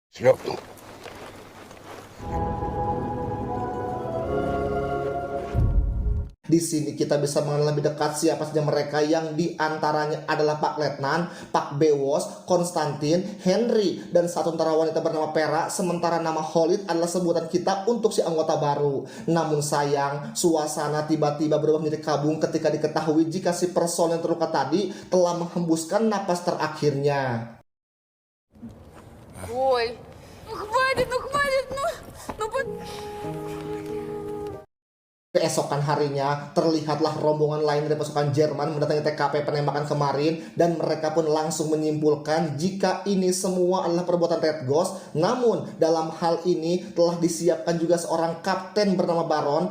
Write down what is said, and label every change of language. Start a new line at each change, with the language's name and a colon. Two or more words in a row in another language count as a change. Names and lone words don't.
Indonesian: Di sini kita bisa mengenal lebih dekat siapa saja mereka, yang diantaranya adalah Pak Letnan, Pak Bewos, Konstantin, Henry, dan satu tentara wanita bernama Pera. Sementara nama Holid adalah sebutan kita untuk si anggota baru. Namun sayang, suasana tiba-tiba berubah menjadi kabung ketika diketahui jika si personel yang terluka tadi telah menghembuskan napas terakhirnya.
Russian: Ой, ну хватит,
Indonesian: Keesokan harinya, terlihatlah rombongan lain dari pasukan Jerman mendatangi TKP penembakan kemarin, dan mereka pun langsung menyimpulkan jika ini semua adalah perbuatan Red Ghost. Namun, dalam hal ini telah disiapkan juga seorang kapten bernama Baron.